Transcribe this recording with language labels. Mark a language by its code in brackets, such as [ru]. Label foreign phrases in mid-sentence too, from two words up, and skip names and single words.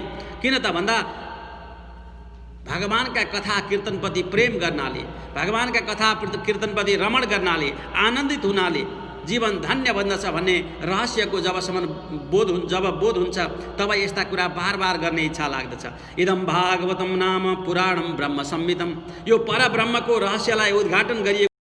[ne] किन त भन्दा भगवानका कथा कीर्तनप्रति प्रेम गर्नाले, भगवानका कथा कीर्तनप्रति रमण गर्नाले, आनन्दित हुनाले जीवन धन्य बन्दछ भन्ने रहस्यको जब बोध हुन्छ तब यस्ता कुरा बार बार गर्ने इच्छा लाग्दछ। [sa] इदं भागवतम नाम पुराणम ब्रह्म संहितम। [ne] यो परब्रह्मको रहस्यलाई उद्घाटन गरिएको